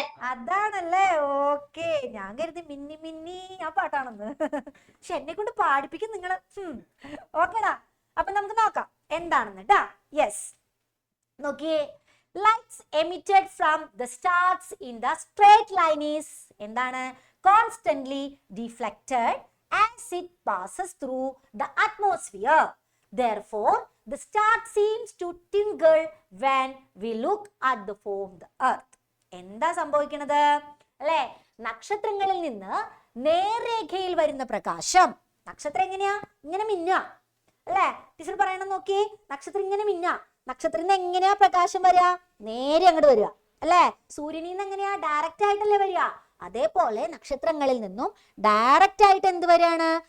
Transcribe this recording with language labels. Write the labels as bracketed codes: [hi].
[ml] അതാണല്ലേ. ഓക്കെ, ഞാൻ കരുതി മിന്നി മിന്നി ആ പാട്ടാണെന്ന്. പക്ഷെ എന്നെ കൊണ്ട് പാടിപ്പിക്കും നിങ്ങള്. ഓക്കേടാ, അപ്പൊ നമുക്ക് നോക്കാം എന്താണെന്ന് ട്ടാ. [en] Yes, നോക്കിയേ. Lights emitted from the stars in the straight line is എന്താണ്? Constantly deflected as it passes through the atmosphere. Therefore, the star seems to tingle when we look at the form the earth. [ml] എന്താ സംഭവിക്കുന്നത് അല്ലേ? നക്ഷത്രങ്ങളിൽ നിന്ന് നേർരേഖയിൽ വരുന്ന പ്രകാശം. നക്ഷത്രം എങ്ങനെയാ? ഇങ്ങനെ മിന്നുക അല്ലേ? ടീച്ചർ പറയണം നോക്കി. നക്ഷത്രം ഇങ്ങനെ മിന്നുക. നക്ഷത്രത്തിന് എങ്ങനെയാ പ്രകാശം വരിക? നേരെ അങ്ങോട്ട് വരിക അല്ലേ? സൂര്യനിൽ നിന്ന് എങ്ങനെയാ? ഡയറക്റ്റ് ആയിട്ടല്ലേ വരിക? അതേപോലെ നക്ഷത്രങ്ങളിൽ നിന്നും ഡയറക്റ്റ് ആയിട്ട് എന്ത് വരികയാണ്?